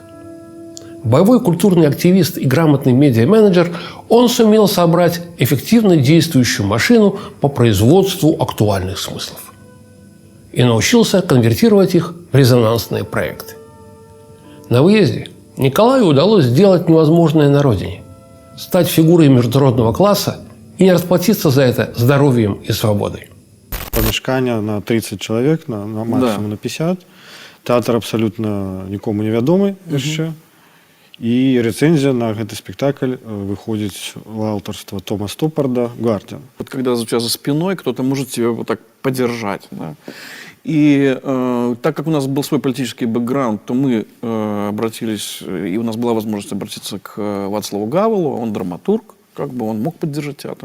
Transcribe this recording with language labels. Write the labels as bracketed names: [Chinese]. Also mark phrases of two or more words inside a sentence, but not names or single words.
[Russian] Боевой культурный активист и грамотный медиа-менеджер, он сумел собрать эффективно действующую машину по производству актуальных смыслов. И научился конвертировать их в резонансные проекты. На выезде Николаю удалось сделать невозможное на родине – стать фигурой международного класса и не расплатиться за это здоровьем и свободой. [Ukrainian] Помешкання на 30 чоловік, на максимум на 50. Театр абсолютно нікому не відомий ще. І рецензія на [Russian] гэты спектакль выходит в авторство Тома Стоппарда «Гардиан». Вот когда у тебя за спиной кто-то может тебя вот так поддержать. Да? И так как у нас был свой политический бэкграунд, то мы обратились, и у нас была возможность обратиться к Вацлаву Гавелу, он драматург, как бы он мог поддержать театр.